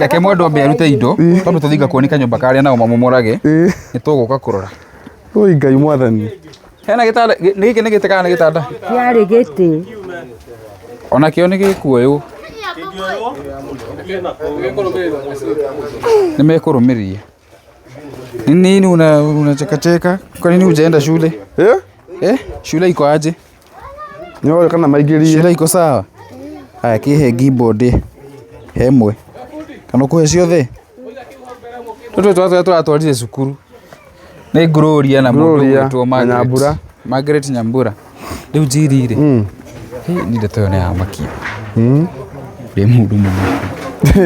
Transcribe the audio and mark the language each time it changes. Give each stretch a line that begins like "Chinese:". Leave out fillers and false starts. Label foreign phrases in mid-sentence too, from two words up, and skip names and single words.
Kikuyu: reke mwendwa ambe arute indo twambe tũthiĩ ngakuonia kanyũmba karĩa nao mamomorage nĩ tũgũka kũrora oi Ngai Mwathani hena gĩtanda gĩkĩ nĩ gĩtĩ kana nĩ gĩtanda kĩarĩ gĩtĩ onakĩo nĩ gĩkuoywo nimekũrũmĩrĩria
Swahili: nini unachekacheka kwa nini hujaenda shule shule iko aje
Kikuyu: nyoyo kana maingĩrie
Swahili: shule iko sawa haya
Kikuyu: kĩhe keyboard hemwe kana kũhe ciothe tũratwarire cukuru nĩ Gloria na mũndũ wĩtwo Margaret Nyambura rĩu njirire nĩ ndeto ĩyo nĩ ya makia rĩ mũndũ mũno